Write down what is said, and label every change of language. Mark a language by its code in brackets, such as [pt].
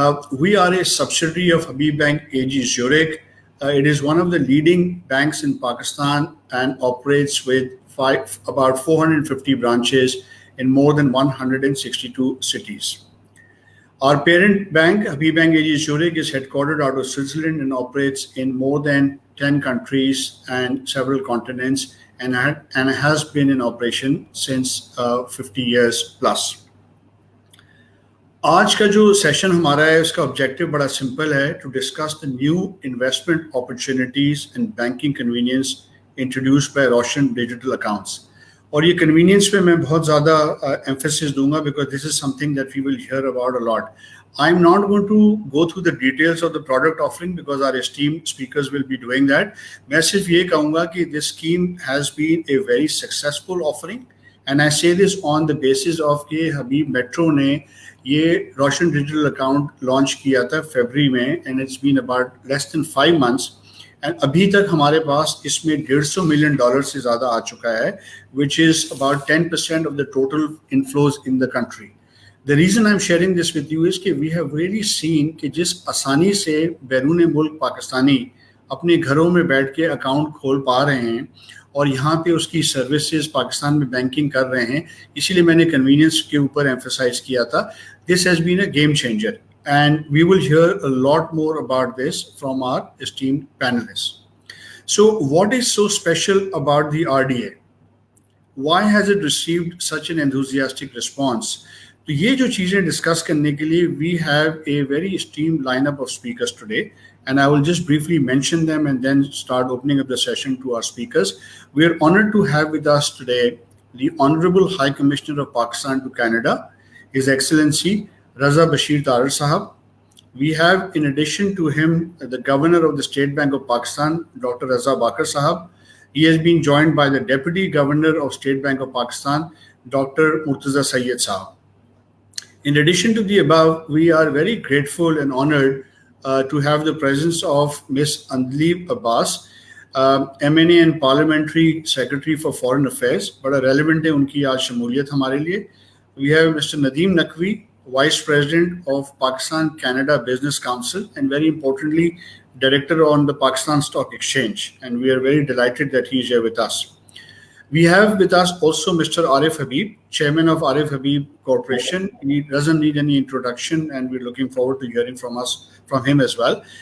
[en] We are a subsidiary of Habib Bank AG Zurich. It is one of the leading banks in Pakistan and operates with about 450 branches in more than 162 cities. Our parent bank, Habib Bank AG Zurich, is headquartered out of Switzerland and operates in more than 10 countries and several continents and has been in operation since 50 years plus. [hi] आज का जो session हमारा है उसका objective बड़ा simple है [en] To discuss the new investment opportunities and banking convenience introduced by Roshan digital accounts. [hi] और ये कन्वीनियंस पे मैं बहुत ज़्यादा एम्फेसिस दूंगा [en] Because this is something that we will hear about a lot. I am not going to go through the details of the product offering because our esteemed speakers will be doing that. [hi] मैं सिर्फ ये कहूँगा कि [en] this scheme has been a very successful offering and I say this on the basis of [hi] कि Habib Metro ने ये रोशन digital account launch किया था फरवरी में [en] and it's been about less than 5 months and [hi] अभी तक हमारे पास इसमें $150 million से ज़्यादा आ चुका है [en] which is about 10% of the total inflows in the country. The reason I'm sharing this with you is [hi] कि [en] we have really seen [hi] कि जिस आसानी से बैरून मुल्क पाकिस्तानी अपने घरों में बैठ के अकाउंट खोल पा रहे हैं और यहाँ पे उसकी सर्विसेज पाकिस्तान में बैंकिंग कर रहे हैं, इसीलिए मैंने कन्वीनियंस के ऊपर एम्फसाइज किया था. [en] This has been a game changer and we will hear a lot more about this from our esteemed panelists. So what is so special about the RDA? Why has it received such an enthusiastic response? [hi] तो ये जो चीज़ें discuss करने के लिए [en] we have a very esteemed lineup of speakers today and I will just briefly mention them and then start opening up the session to our speakers. We are honored to have with us today the Honorable High Commissioner of Pakistan to Canada, His Excellency Raza Bashir Tarar Sahab. We have in addition to him the Governor of the State Bank of Pakistan, Dr. Raza Bakar Sahab. He has been joined by the Deputy Governor of State Bank of Pakistan, Dr. Murtaza Sayyed Sahab. In addition to the above, we are very grateful and honored to have the presence of Ms. Andaleeb Abbas, MNA and Parliamentary Secretary for Foreign Affairs. [hi] बड़ा relevant है उनकी आज शमूलियत हमारे लिए. [en] We have Mr. Nadeem Naqvi, Vice President of Pakistan Canada Business Council and very importantly, Director on the Pakistan Stock Exchange. And we are very delighted that he is here with us. We have with us also Mr. Arif Habib, Chairman of Arif Habib Corporation. He doesn't need any introduction and we're looking forward to hearing from him as well.